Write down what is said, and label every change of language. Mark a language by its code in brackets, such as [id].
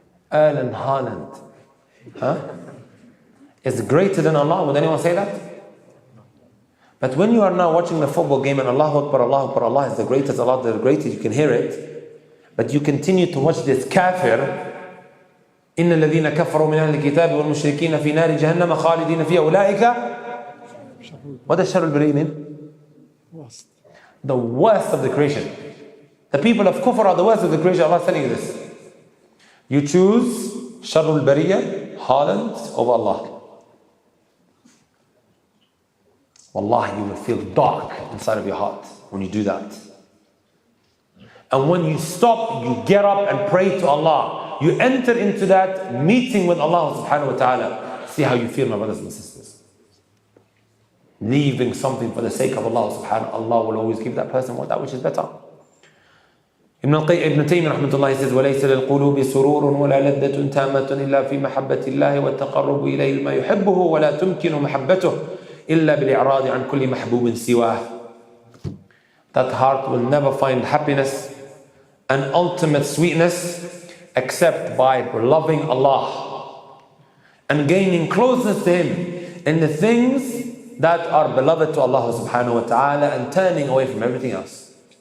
[en] Erling Haaland, huh? Is greater than Allah? Would anyone say that? But when you are now watching the football game and Allahu Akbar, Allahu Akbar, Allah is the greatest, Allah is the greatest, you can hear it, but you continue to watch this kafir. [ar] إن الذين كفروا من أهل الكتاب والمشركين في نار جهنم خالدين فيها أولئك. [en] What does [ar] شر البريء [en] mean? The worst of the creation. The people of kufr are the worst of the creation. Allah is telling you this. You choose [ar] شر البرية, [en] Haaland, over Allah. Wallahi, you will feel dark inside of your heart when you do that. And when you stop, you get up and pray to Allah. You enter into that meeting with Allah subhanahu wa ta'ala. See how you feel, my brothers and sisters. Leaving something for the sake of Allah subhanahu wa ta'ala. Allah will always give that person that which is better. Ibn Taymiyyah rahmatullah says, [ar] وَلَيْسَ لِلْقُلُوبِ سُرُورٌ وَلَا لَذَّةٌ تَامَّةٌ إِلَّا فِي مَحَبَّةِ اللَّهِ وَالتَّقَرُّبُ إِلَيْهِ مَا يُحِبُّهُ وَلَا تُمْكِنُ مَحَبَّتُهُ إِلَّا بِالْإِعْرَاضِ عَنْ كُلِّ مَحْبُوبٍ سِوَاهُ. [en] That heart will never find happiness and ultimate sweetness except by loving Allah and gaining closeness to Him in the things that are beloved to Allah subhanahu wa ta'ala and turning away from everything else.